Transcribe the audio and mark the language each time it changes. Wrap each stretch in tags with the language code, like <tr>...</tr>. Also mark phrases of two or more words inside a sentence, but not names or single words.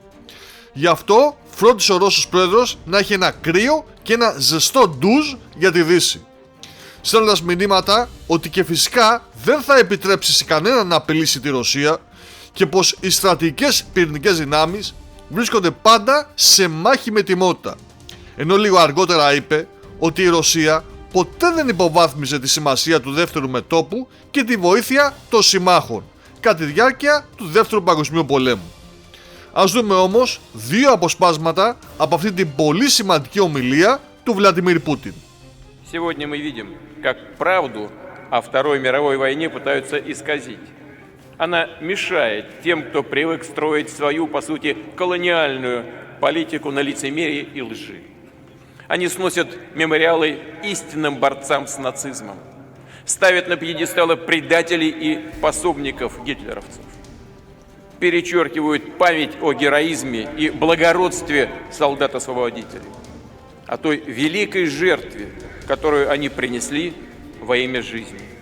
<el>Γι' αυτό φρόντισε ο Ρώσος Πρόεδρος να έχει ένα κρύο και ένα ζεστό ντουζ για τη Δύση, στέλνοντας μηνύματα ότι και φυσικά δεν θα επιτρέψει σε κανέναν να απειλήσει τη Ρωσία και πως οι στρατηγικές πυρηνικές δυνάμεις βρίσκονται πάντα σε μάχη με τιμότητα, ενώ λίγο αργότερα είπε ότι η Ρωσία ποτέ δεν υποβάθμιζε τη σημασία του δεύτερου μετώπου και τη βοήθεια των συμμάχων κατά τη διάρκεια του Δεύτερου Παγκοσμίου Πολέμου. Ας δούμε όμως 2 αποσπάσματα από αυτή την πολύ σημαντική ομιλία του Βλαντιμίρ Πούτιν.</el> <ru>Сегодня мы видим, как правду о Второй мировой войне пытаются исказить. Она мешает тем, кто привык строить свою, по сути, колониальную политику на лицемерии и лжи. Они сносят мемориалы истинным борцам с нацизмом, ставят на пьедесталы предателей и пособников гитлеровцев, перечеркивают память о героизме и благородстве солдат-освободителей, о той великой жертве, которую они принесли во имя жизни.</ru>